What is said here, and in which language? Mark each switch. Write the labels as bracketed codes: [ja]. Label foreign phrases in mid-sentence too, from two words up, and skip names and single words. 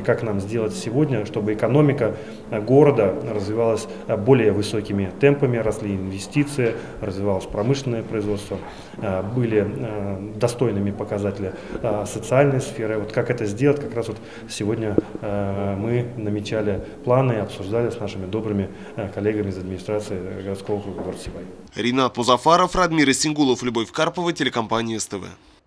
[ru] Как нам сделать сегодня, чтобы экономика города развивалась более высокими темпами, росли инвестиции, развивалось промышленное производство, были достойными показатели социальной сферы. Вот как это сделать, как раз вот сегодня мы намечали планы и обсуждали с нашими добрыми коллегами из администрации городского округа города Сибай. Ринат Музафаров, Радмир Исингулов, Любовь Карпова, телекомпания СТВ.